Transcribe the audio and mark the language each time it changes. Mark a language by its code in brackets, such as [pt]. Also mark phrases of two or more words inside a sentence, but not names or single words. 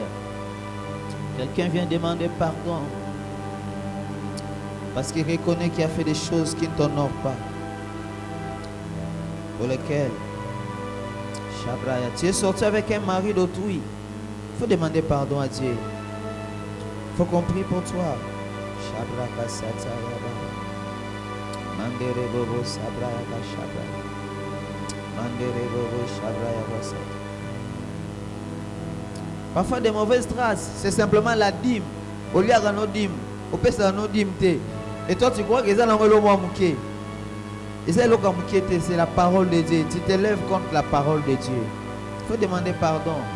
[fr] Quelqu'un vient demander pardon parce qu'il reconnaît qu'il a fait des choses qui ne t'honorent pas, pour lesquelles Shabraya, tu es sorti avec un mari d'autrui. Il faut demander pardon à Dieu. Il faut qu'on prie pour toi. Shabraka Satayaba. Mandere Bobo Sabraya Shabraya. Mandere Bobo Shabraya Basata. Parfois des mauvaises traces, c'est simplement la dîme. Au lieu de nos dîmes, au pèse de nos dîmes. Et toi tu crois que c'est la parole de Dieu. Tu t'élèves contre la parole de Dieu. Il faut demander pardon.